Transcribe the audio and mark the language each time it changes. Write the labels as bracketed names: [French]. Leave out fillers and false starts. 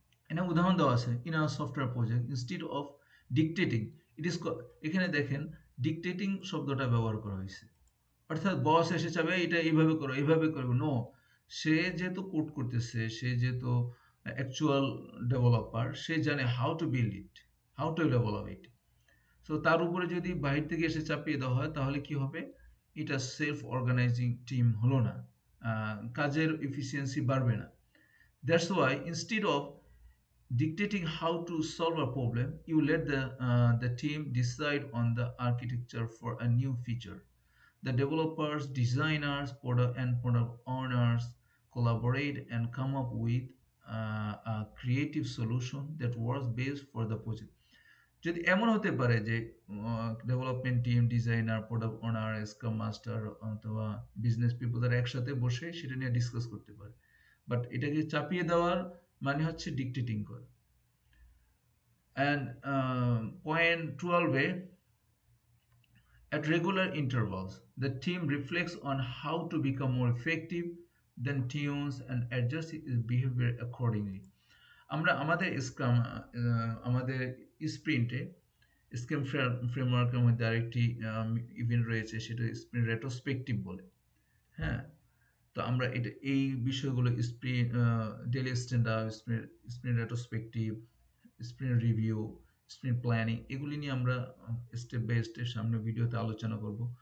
[Bangla] এখানে উদাহরণ দেওয়া আছে, [English] in a software project instead of dictating it is, [Bangla] এখানে দেখেন ডিকটেটিং শব্দটা ব্যবহার করা হয়েছে, অর্থাৎ বস এসে চাবে এটা এইভাবে করো, এইভাবে করবো, নো, সে যেহেতু কোড করতেছে, সে যেহেতু অ্যাকচুয়াল ডেভেলপার, সে জানে [English] How to build it, how to develop it. [Bangla] So তার উপরে যদি বাহির থেকে এসে চাপিয়ে দেওয়া হয়, তাহলে কি হবে, এটা সেলফ অর্গানাইজিং টিম হলো না, কাজের এফিসিয়েন্সি বাড়বে না। [English] That's why instead of dictating how to solve a problem, you let the team decide on the architecture for a new feature. The developers, designers, product owners collaborate and come up with a creative solution that works best for the project. [Bangla] যদি এমন হতে পারে যে development team, designer, product ওনার, scrum master অথবা business people তারা একসাথে বসে সেটা নিয়ে ডিসকাস করতে পারে, বাট এটাকে চাপিয়ে দেওয়ার মানে হচ্ছে ডিকটেটিং করা। [English] And point 12, at regular intervals, the team reflects on how to become more effective, then tunes and adjusts its behavior accordingly. [Bangla] আমরা আমাদের স্ক্রাম, আমাদের স্প্রিন্টে, স্ক্রাম ফ্রেমওয়ার্কের মধ্যে আরেকটি ইভেন্ট রয়েছে, সেটা স্প্রিন্ট রেট্রোস্পেক্টিভ বলে। হ্যাঁ, তো আমরা এটা এই বিষয়গুলো sprint, daily stand up, sprint retrospective, sprint review, sprint planning, এগুলি নিয়ে আমরা স্টেপ বাই স্টেপ সামনে ভিডিওতে আলোচনা করব।